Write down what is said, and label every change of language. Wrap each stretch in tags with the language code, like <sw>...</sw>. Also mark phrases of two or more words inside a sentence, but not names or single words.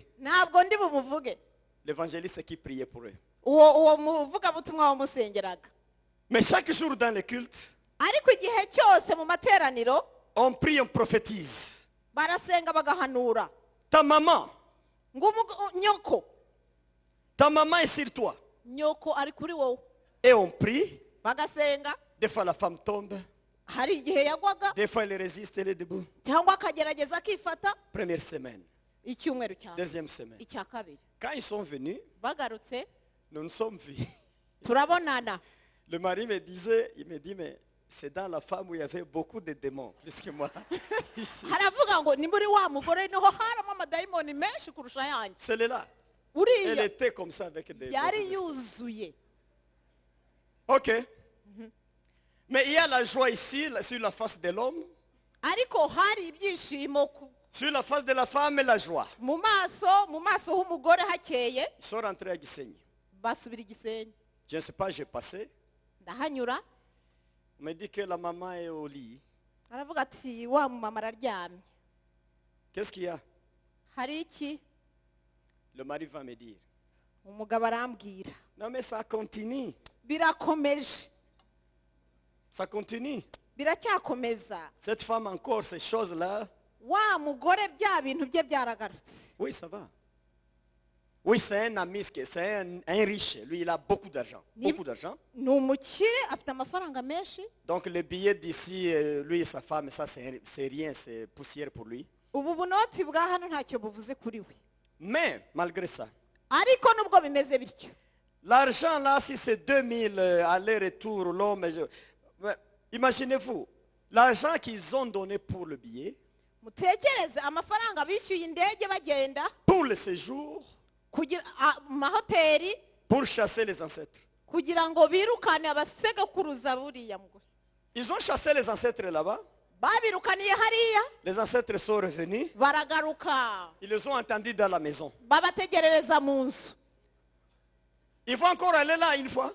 <rw>Ntabwo ndi bumuvuge.</rw> <fr>L'évangéliste qui priait pour eux.</fr> <rw>Uwo muvugabutumwa wamusengeraga.</rw> <fr>Mais chaque jour dans le culte,</fr> <rw>Ariko igihe cyose mu materaniro</rw> <fr>on prie, on prophétise.</fr> <rw>barasenga bagahanura.</rw> <fr>Ta maman,</fr> <rw>Nyoko.</rw> <fr>ta maman est sur toi.</fr> <rw>Nyoko ari kuri wowe.</rw> <fr>Et on prie.</fr> <rw>Bagasenga.</rw> <fr>Des fois la femme tombe.</fr> <rw>Hari igihe yagwaga</rw> <fr>Des fois elle résiste, elle est debout.</fr> <rw>cyangwa akagerageza akifata.</rw> <fr>Première semaine.</fr> <rw>Icyumweru cyane.</rw> <fr>Deuxième semaine.</fr> <rw>Icya kabiri.</rw> <fr>Quand ils sont venus,</fr> <rw>Bagarutse</rw> <fr>nous nous sommes vus.</fr> <rw>turabonana.</rw> <fr>Le mari me disait, il me dit, mais c'est dans la femme où il y avait beaucoup de démons, plus que moi. Ici.</fr> <rw>Haravuga ngo ni muri wa mugore niho haramo amadayimoni menshi kurusha yanjye.</rw> <fr>Celle-là, elle</fr> <rw>Uriya</rw> <fr>était comme ça avec des</fr> <rw>yari</rw> <fr>esprits.</fr> <rw>yuzuye.</rw> <fr>Ok. Mais il y a la joie ici, sur la face de l'homme.</fr> <rw>Ariko hari ibyishimo</rw> <fr>Sur la face de la femme, la joie.</fr> <rw>mu maso h'umugore hakeye.</rw> <fr>Ils sont rentrés à Gisenyi.</fr> <rw>Basubira Gisenyi.</rw> <fr>Je ne sais pas, j'ai passé.</fr> <rw>Ndahanyura.</rw> <fr>On me dit que la maman est au lit.</fr> <rw>Aravuga ati wa mama araryamye.</rw> <fr>Qu'est-ce qu'il y a?</fr> <rw>Hari iki?</rw> <fr>Le mari va me dire.</fr> <rw>Umugabo arambwira.</rw> <fr>Non mais ça continue.</fr> <rw>Birakomeje.</rw> <fr>Ça continue.</fr> <rw>Biracyakomeza.</rw> <fr>Cette femme encore, ces choses-là.</fr> <rw>Wa mugore bya bintu bye byaragarutse.</rw> <fr>Oui, ça va. Oui, c'est un ami, c'est un riche. Lui, il a beaucoup d'argent. Beaucoup d'argent.</fr> <rw>ni umukire afite amafaranga menshi.</rw> <fr>Donc le billet d'ici, lui et sa femme, ça c'est rien, c'est poussière pour lui.</fr> <rw>Ubu bunoti bwa hano ntacyo buvuze kuri we.</rw> <fr>Mais malgré ça,</fr> <rw>Ariko nubwo bimeze bityo,</rw> <fr>l'argent là, si c'est 2000 aller-retour, l'homme, imaginez-vous, l'argent qu'ils ont donné pour le billet,</fr> <rw>mutekereze amafaranga bishyuye indege bagenda</rw> <fr>pour le séjour,</fr> <rw>kugira mu mahoteli</rw> <fr>pour chasser les ancêtres.</fr> <rw>kugira ngo birukane abasekuruza buriya mugore.</rw> <fr>Ils ont chassé les ancêtres là-bas.</fr> <rw>Babirukaniye hariya,</rw> <fr>Les ancêtres sont revenus.</fr> <rw>baragaruka</rw> <fr>Ils les ont entendus dans la maison.</fr> <rw>babategerereza mu nzu.</rw> <fr>Il faut encore aller là une fois.</fr>